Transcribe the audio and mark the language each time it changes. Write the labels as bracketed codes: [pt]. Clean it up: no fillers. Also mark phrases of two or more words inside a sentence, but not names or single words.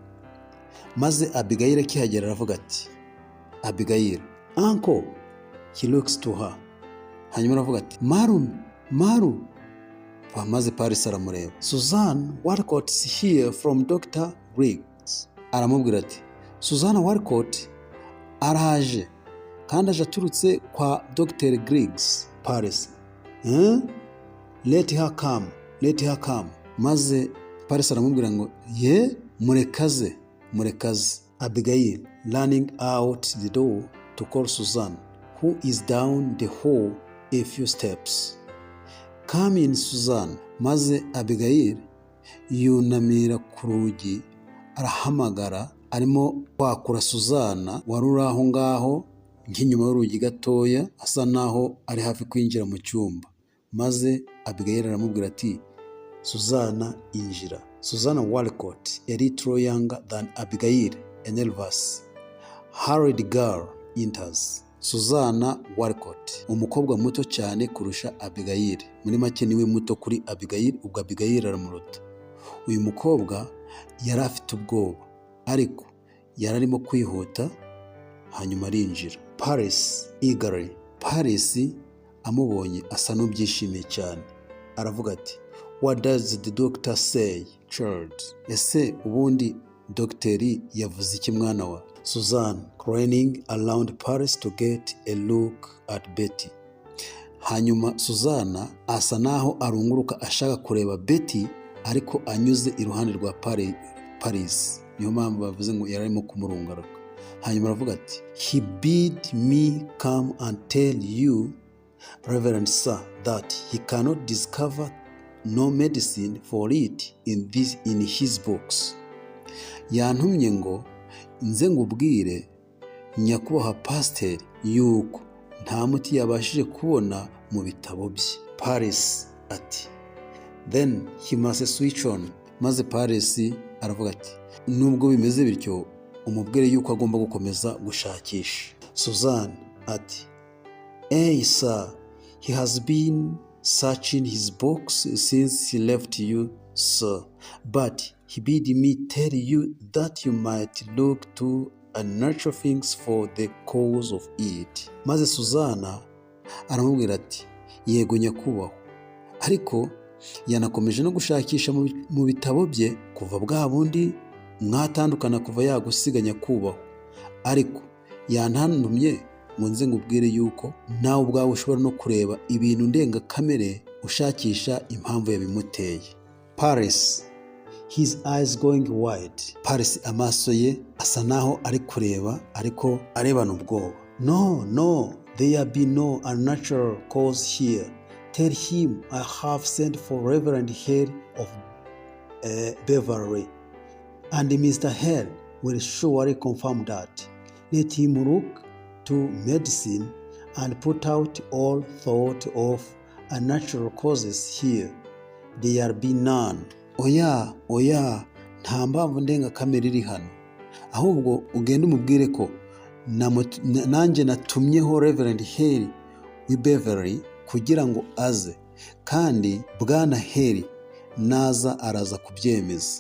[rw] Maze Abigail akihagera aravuga ati, [en] Abigail, uncle. He looks to her. [rw] Hanyuma aravuga ati, Maru. Maze Paris aramureba. [en] Susan Walcott is here from Dr. Griggs. [rw] Aramubwira ati, Susan Walcott araje kandi aje aturutse kwa Dr. Griggs. Paris, [en] let her come. [rw] Maze Paris aramubwira ngo, murekaze. [en] Abigail running out the door to call Susan, who is down the hall a few steps. Come in, Susan. [rw] Maze Abigail yunamira ku rugi arahamagara, arimo kwakura Suzana wari uri aho ngaho nk'inyuma y'urugi gatoya, asa naho ari hafi kwinjira mu cyumba. Maze Abigail aramubwira ati, Suzana, injira. [en] Susan Walcott, a little younger than Abigail, a nervous, hurried girl, enters. [rw] Susan Walcott, umukobwa muto cyane kurusha Abigail. Muri make niwe muto kuri Abigail, ubwo Abigail aramuruta. Uyu mukobwa yari afite ubwoba, ariko yari arimo kwihuta, hanyuma arinjira. [en] Paris eagerly. [rw] Paris amubonye asa n'ubyishimiye cyane. Aravuga ati, [en] What does the doctor say, child? [rw] Ese ubundi dogiteri yavuze iki mwana wa? Susan craning around Paris to get a look at Betty. Hanyuma Suzana asa naho arunguruka ashaka kureba Betty, ariko anyuze iruhande rwa Paris. Niyo mpamvu bavuze ngo yararimo kumurungaruka. Hanyuma aravuga ati, [en] He bid me come and tell you, Reverend Sir, that he cannot discover no medicine for it in his books. [rw] Yantumye ngo nze ngubwire nyakubahwa pasiteri yuko nta muti yabashije kubona mu bitabo bye. Paris ati, [en] Then he must switch on. [rw] Maze Paris aravuga ati, nubwo bimeze bityo umubwire yuko agomba gukomeza gushakisha. Susan ati, [en] Sir, he has been searching his books since he left you, sir, but he bid me tell you that you might look to unnatural things for the cause of it. [rw] Maze Suzana aramubwira ati, yego nyakubahwa, ariko yanakomeje no gushakisha mu bitabo bye kuva bwa bundi mwatandukana kuva yagusiga nyakubahwa, ariko yantantumye ngo nze ngubwire yuko nawe ubwawe ushobora no kureba ibintu ndengakamere ushakisha impamvu yabimuteye. [en] Paris, his eyes going wide. [rw] Paris amaso ye asa naho ari kureba, ariko arebana ubwoba. [en] No, there be no unnatural cause here. Tell him I have sent for Reverend Hale of Beverly, and Mr. Hale will surely confirm that. Let him look to medicine and put out all thought of unnatural causes here. There be none. [rw] Oya, nta mpamvu ndengakamere iri hano. Ahubwo ugende umubwire ko nanjye natumyeho Reverend Hale w'i Beverly kugira ngo aze, kandi Bwana Hale naza araza kubyemeza.